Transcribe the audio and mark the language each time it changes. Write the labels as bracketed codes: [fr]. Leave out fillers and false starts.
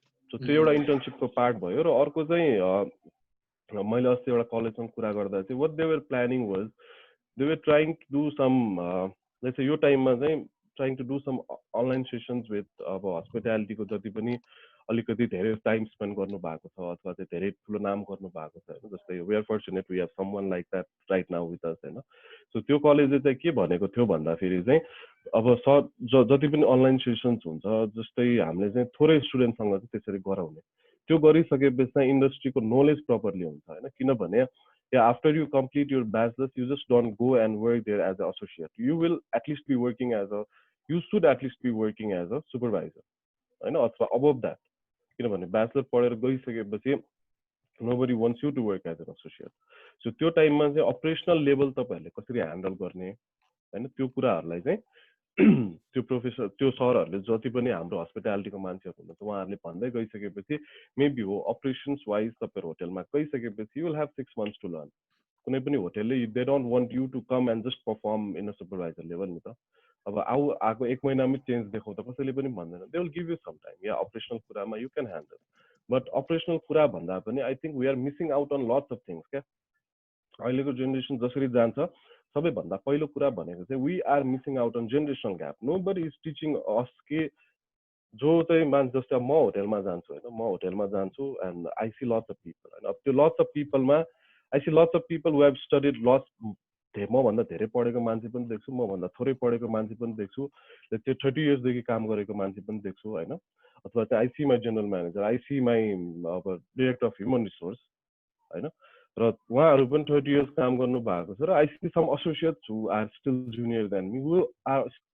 [ne] So त्यो एउटा इन्टर्नसिपको part भयो. र अर्को चाहिँ मैले अस्ति एउटा कलेजसँग कुरा गर्दा चाहिँ [en] what they were planning was they were trying to do [ne] some let's say यो टाइममा चाहिँ trying to do some online sessions with अब हस्पिटालिटीको जति पनि अलिकति धेरै टाइम स्पेन्ड गर्नु भएको छ अथवा चाहिँ धेरै ठुलो नाम गर्नु भएको छ होइन. जस्तै [en] We are fortunate we have someone like that right now with us होइन. [ne] सो त्यो कलेजले चाहिँ के भनेको थियो भन्दाखेरि चाहिँ अब जति पनि अनलाइन सेसन्स हुन्छ जस्तै हामीले चाहिँ थोरै स्टुडेन्टसँग चाहिँ त्यसरी गराउने, त्यो गरिसकेपछि चाहिँ इन्डस्ट्रीको नलेज प्रपरली हुन्छ हैन किनभने [en] after you complete your bachelor's you just don't go and work there as an associate. You will at least be working as a you should at least be working as a supervisor [ne] हैन अथवा [en] above that [ne] किनभने bachelor पढेर गइसकेपछि [en] nobody wants you to work as an associate. [ne] So त्यो टाइममा चाहिँ operational level तपाईहरुले कसरी ह्यान्डल गर्ने हैन त्यो कुराहरुलाई चाहिँ त्यो प्रोफेसर त्यो सरहरुले जति पनि हाम्रो हस्पिटालिटीको मान्छेहरु हुनुहुन्छ उहाँहरुले भन्दै गइसकेपछि मेबी हो अपरेशन्स वाइज तपाईहरु होटलमा गइसकेपछि [en] you will have 6 months to learn. [ne] कुनै पनि होटलले [en] they don't want you to come and just perform in a supervisor level [ne] नि त अब आको 1 महिनामै चेन्ज देखाउँदा कसैले पनि भन्दैन [en] they will give you some time [ne] yeah operational कुरामा [en] you can handle but [ne] operational कुरा भन्दा पनि [en] I think we are missing out on lots of things [ne] क्या अहिलेको जेनेरेसन जसरी जान्छ सबैभन्दा पहिलो कुरा भनेको चाहिँ [en] we are missing out on generational gap. Nobody is teaching us [ne] के जो चाहिँ मान्छे जस्तै म होटलमा जान्छु हैन म होटलमा जान्छु [en] and I see lots of people [ne] and अब त्यो lots of people मा [en] I see lots of people who have studied lots [ne] म भन्दा धेरै पढेको मान्छे पनि देख्छु म भन्दा थोरै पढेको मान्छे पनि देख्छु त्यो 30 इयर्स देखि काम गरेको मान्छे पनि देख्छु हैन अथवा चाहिँ [en] I see my general manager I see my director of human resource [ne] हैन र उहाँहरु पनि 30 इयर्स काम गर्नु भएको छ र [en] I see some associates who are [ne] still junior than me who are